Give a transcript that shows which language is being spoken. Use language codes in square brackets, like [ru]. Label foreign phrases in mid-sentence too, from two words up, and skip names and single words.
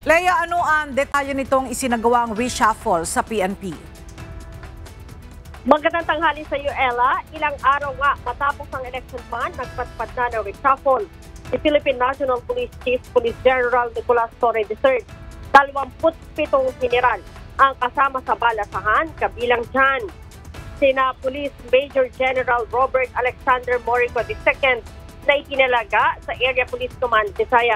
[tl] Leia, ano ang detalye nitong isinagawang reshuffle sa PNP? Magandang tanghali sa iyo, Ella. Ilang araw nga matapos ang [en] election fund, [tl] nagpatpat na ng reshuffle si Philippine National Police Chief Police General Nicolas Torre III. 27 general ang kasama sa balasahan, kabilang dyan sina Police Major General Robert Alexander Morico II na itinalaga sa Area Police Command Visayas.